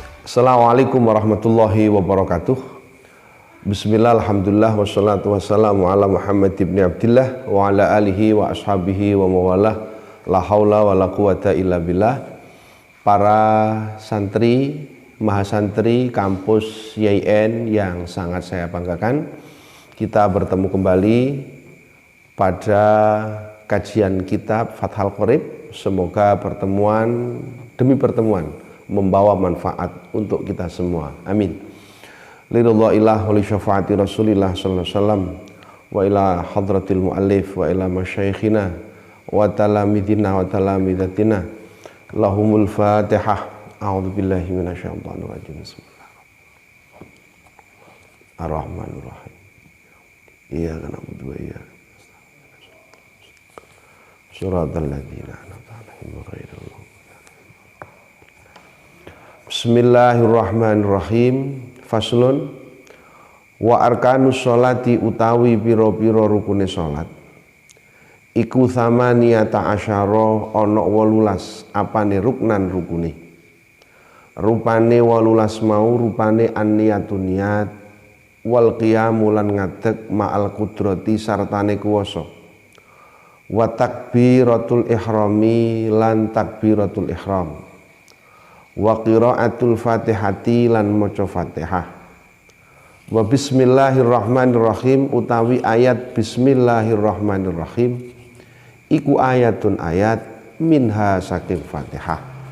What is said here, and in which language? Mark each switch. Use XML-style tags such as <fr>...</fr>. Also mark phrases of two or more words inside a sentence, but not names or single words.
<ar>السلام عليكم ورحمة الله وبركاته. بسم الله، الحمد لله، والصلاة والسلام على محمد بن عبد الله وعلى آله وأصحابه ومن والاه. لا حول ولا قوة إلا بالله.</ar> <id>Para santri, mahasantri kampus YIN yang sangat saya banggakan, kita bertemu kembali pada kajian kitab Fathul Qorib. Semoga pertemuan demi pertemuan membawa manfaat untuk kita semua. Amin.</id> <ar>لرضا الله ولشفاعة رسول الله صلى الله عليه وسلم وإلى حضرة المؤلف وإلى مشايخنا وتلامذتنا وتلميذاتنا. لهم الفاتحة. أعوذ بالله من الشيطان الرجيم. بسم الله الرحمن الرحيم. Ar-Rahmanir-Rahim. إياك نعبد وإياك نستعين. صراط الذين أنعمت عليهم غير المغضوب. بسم الله الرحمن الرحيم. فصل وأركان الصلاة</ar> <jv>utawi piro-piro rukune sholat iku</jv> <ar>ثمانية عشر</ar> <jv>ana 18 apane ruknan rukune. Rupane 18 mau rupane an-niyatun niyat</jv> <ar>والقيام</ar> <jv>lan ngadeg</jv> <ar>مع القدرة</ar> <jv>sartane kuwasa</jv> <ar>وتكبيرة الإحرام</ar> <jv>lan takbiratul ihram</jv> <ar>وقراءة الفاتحة</ar> <jv>lan maca fatihah</jv> <ar>وبسم الله الرحمن الرحيم</ar> <jv>utawi ayat bismillahirrahmanirrahim iku ayatun ayat minha saking fatihah.</jv>